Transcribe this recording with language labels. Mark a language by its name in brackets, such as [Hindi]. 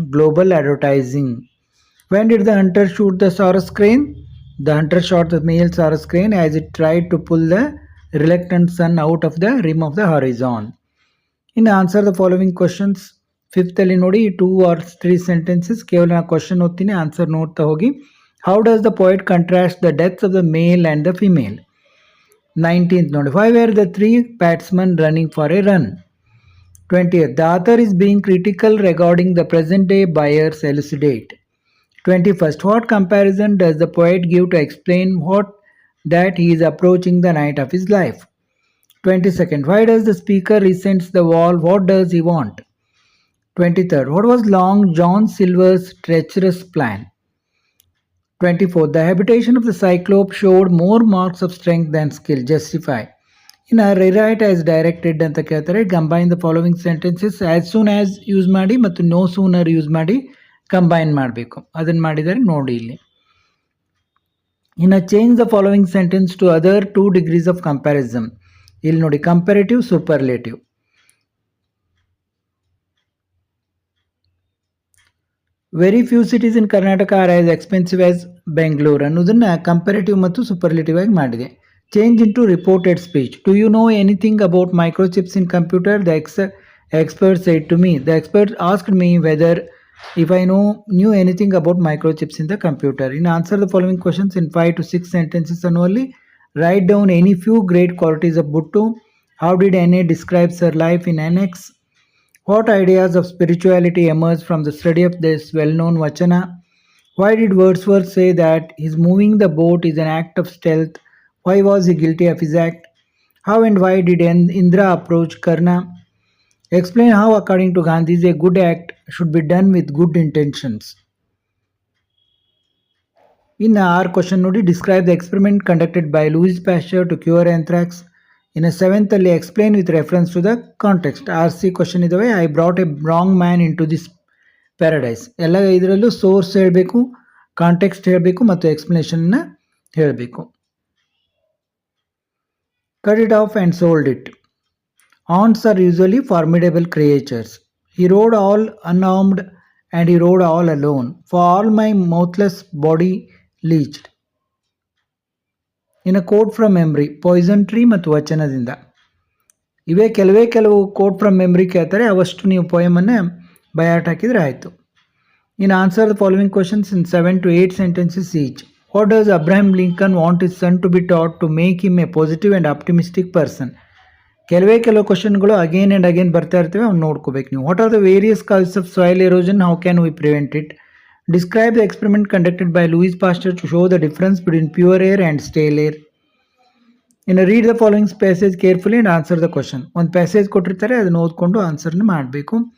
[English] Global advertising. When did the hunter shoot the saurus crane? The hunter shot the male saurus crane as it tried to pull the reluctant sun out of the rim of the horizon. In answer the following questions. Fifth [Kannada] ಅಲ್ಲಿ ನೋಡಿ, [English] 2 or 3 sentences. [Kannada] ಕೇವಲ ನಾನು question ಓದ್ತೀನಿ, answer ನೋಡ್ತಾ ಹೋಗಿ. [English] How does the poet contrast the deaths of the male and the female? 19th ನೋಡಿ, why were the 3 batsmen running for a run? 20th, the author is being critical regarding the present day buyers. Elucidate. 21st, what comparison does the poet give to explain that he is approaching the night of his life? 22nd, why does the speaker resents the wall? What does he want? 23rd, what was Long John Silver's treacherous plan? 24th, the habitation of the Cyclope showed more marks of strength than skill. Justify. In a rewrite as directed [Kannada] ಅಂತ ಕೇಳ್ತಾರೆ. [English] Combine the following sentences. As soon as [Kannada] use ಮಾಡಿ ಮತ್ತು [English] no sooner [Kannada] use ಮಾಡಿ combine ಮಾಡಬೇಕು. ಅದನ್ನು ಮಾಡಿದರೆ ನೋಡಿ ಇಲ್ಲಿ. ಇನ್ನು [English] Change the following sentence to other 2 degrees of comparison. [Kannada] ಇಲ್ಲಿ ನೋಡಿ, comparative, superlative. [English] very few cities in Karnataka are as expensive as Bengaluru [Kannada] ಅನ್ನೋದನ್ನು ಕಂಪ್ಯಾರಿಟಿವ್ ಮತ್ತು ಸೂಪರ್ಲೇಟಿವ್ ಆಗಿ ಮಾಡಿದೆ. [English] Change into reported speech. Do you know anything about microchips in computer? The expert said to me. The expert asked me whether if I knew anything about microchips in the computer. In answer the following questions in 5 to 6 sentences annually. Write down any few great qualities of Bhutto. How did N.A. describes her life in Annex? What ideas of spirituality emerged from the study of this well-known Vachana? Why did Wordsworth say that his moving the boat is an act of stealth? Why was he guilty of his act? How and why did Indra approach Karna? Explain how, according to Gandhi, a good act should be done with good intentions. [Kannada] ಇನ್ನು 6 question ನೋಡಿ, [English] Describe the experiment conducted by Louis Pasteur to cure anthrax. [Kannada] ಇನ್ನು 7th ಅಲ್ಲಿ [English] Explain with reference to the context. RC question [Kannada] ಇದಾವೆ. [English] I brought a wrong man into this paradise. [Kannada] ಎಲ್ಲ ಇದರಲ್ಲೂ source ಹೇಳಬೇಕು, context ಹೇಳಬೇಕು ಮತ್ತು ಎಕ್ಸ್ಪ್ಲನೇಷನ್ನ ಹೇಳಬೇಕು. [English] Cut it off and sold it. Ants are usually formidable creatures. He rode all unarmed and he rode all alone. For all my mouthless body leached. In a quote from memory, poison tree [Kannada] ಮತ್ತು ವಚನದಿಂದ. ಇವೇ ಕೆಲವು [English] quote from memory [Kannada] ಕೇಳ್ತಾರೆ, ಅವಷ್ಟು ನೀವು ಪೋಯಮನ್ನು ಬಯಾಟ್ ಹಾಕಿದರೆ ಆಯಿತು. [English] In answer the following questions in 7 to 8 sentences each. What does Abraham Lincoln want his son to be taught to make him a positive and optimistic person? [Kannada] ಕೆಲವು ಕ್ವಶನ್ಗಳು [English] again and again [Kannada] ಬರ್ತಾ ಇರ್ತವೆ, ಅವ್ನು ನೋಡ್ಕೋಬೇಕು ನೀವು. [English] What are the various causes of soil erosion, how can we prevent it? Describe the experiment conducted by Louis Pasteur to show the difference between pure air and stale air. ಇನ್ನು read the following passage carefully and answer the question. [Kannada] ಒಂದು passage ಕೊಟ್ಟಿರ್ತಾರೆ, ಅದನ್ನು ಓದ್ಕೊಂಡು ಆನ್ಸರ್ನ ಮಾಡಬೇಕು.